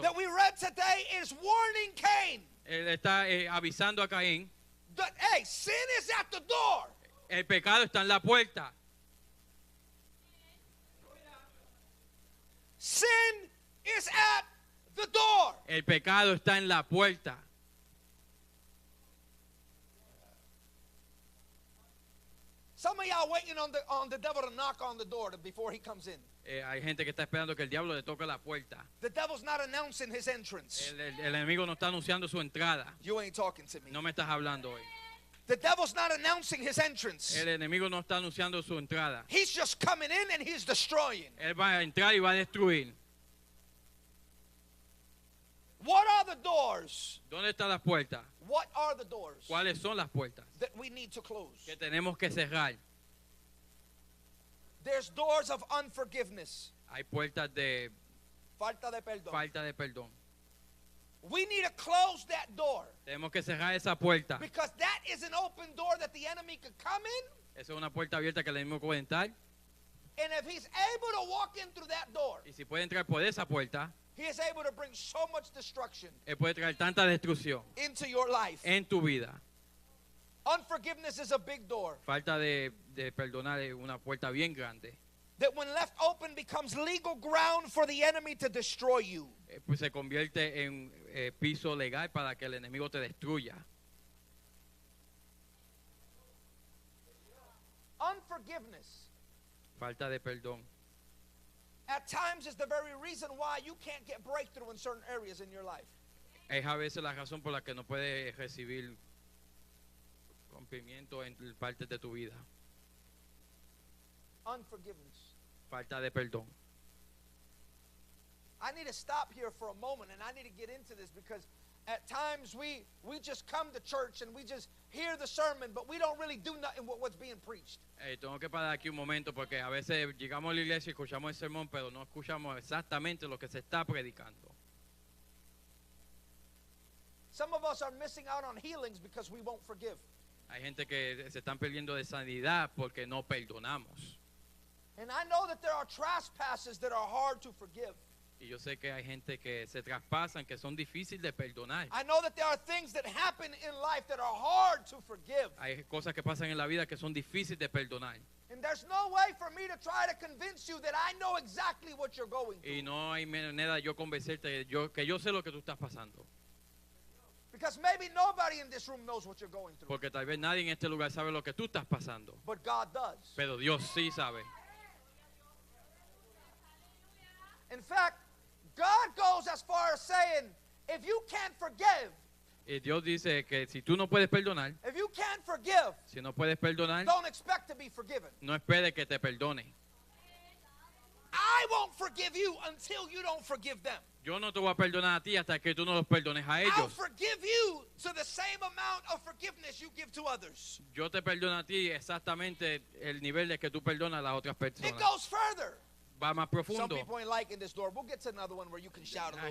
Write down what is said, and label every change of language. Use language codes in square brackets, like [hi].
[en] that we read today is warning Cain [es] Él está avisando a Caín. [en] that, hey, sin is at the door. [es] El pecado está en la puerta. [en] Sin is at the door. [es] El pecado está en la puerta. [en] Some of y'all waiting on the devil to knock on the door before he comes in. [es] Hay gente que está esperando que el diablo le toque la puerta. [en] The devil's not announcing his entrance. [es] El enemigo no está anunciando su entrada. [en] You ain't talking to me. [es] No me estás hablando hoy. [en] The devil's not announcing his entrance. [es] El enemigo no está anunciando su entrada. [en] He's just coming in and he's destroying. [es] Él va a entrar y va a destruir. [en] What are the doors? [es] ¿Dónde están las puertas? [en] What are the doors [es] ¿Cuáles son las puertas [en] that we need to close? [es] que tenemos que cerrar? [en] There's doors of unforgiveness. [es] Hay puertas de Falta de perdón. falta de perdón. [en] We need to close that door [es] Tenemos que cerrar esa puerta. [en] because that is an open door that the enemy could come in, [es] Esa es una puerta abierta que el enemigo puede entrar. [en] and if he's able to walk in through that door, [es] Y si puede entrar por esa puerta, [en] he is able to bring so much destruction [es] él puede traer tanta destrucción [en] into your life. [es] en tu vida. [en] Unforgiveness is a big door [es] Falta de perdonar es una puerta bien grande. [en] that when left open becomes legal ground for the enemy to destroy you. [es] Pues se convierte en piso legal para que el enemigo te destruya. [en] Unforgiveness [es] Falta de perdón. [en] at times is the very reason why you can't get breakthrough in certain areas in your life. [es] Es a veces la razón por la que no puedes recibir cumplimiento en partes de tu vida. [en] Unforgiveness. [es] Falta de perdón. [en] I need to stop here for a moment and I need to get into this because at times we just come to church and we just hear the sermon, but we don't really do nothing with what's being preached. [es] Tengo que parar aquí un momento porque a veces llegamos a la iglesia y escuchamos el sermón, pero no escuchamos exactamente lo que se está predicando. [en] Some of us are missing out on healings because we won't forgive. [es] Hay gente que se están perdiendo de sanidad porque no perdonamos. [en] And I know that there are trespasses that are hard to forgive. [es] Y yo sé que hay gente que se traspasan, que son difíciles de perdonar. [en] I know that there are things that happen in life that are hard to forgive. [es] Hay cosas que pasan en la vida que son difíciles de perdonar. [en] And there's no way for me to try to convince you that I know exactly what you're going [es] Y [en] through. [es] no hay manera de yo convencerte que yo sé lo que tú estás pasando. [en] Because maybe nobody in this room knows what you're going through. [es] Porque tal vez nadie en este lugar sabe lo que tú estás pasando. [en] But God does. [es] Pero Dios sí sabe. [en] In fact, God goes as far as saying, if you can't forgive, [es] Y Dios dice que si tú no puedes perdonar, [en] if you can't forgive, [es] si no puedes perdonar, [en] don't expect to be forgiven. [es] no esperes que te perdone. [en] I won't forgive you until you don't forgive them. [es] Yo no te voy a perdonar a ti hasta que tú no los perdones a [en] I'll [es] ellos. [en] forgive you to the same amount of forgiveness you give to others. [es] Yo te perdono a ti exactamente el nivel de que tú perdonas a las otras [en] It [es] personas. [en] goes further. [es] Va más [en] Some [es] profundo. [en] people ain't liking this door. We'll get to another one where you can shout a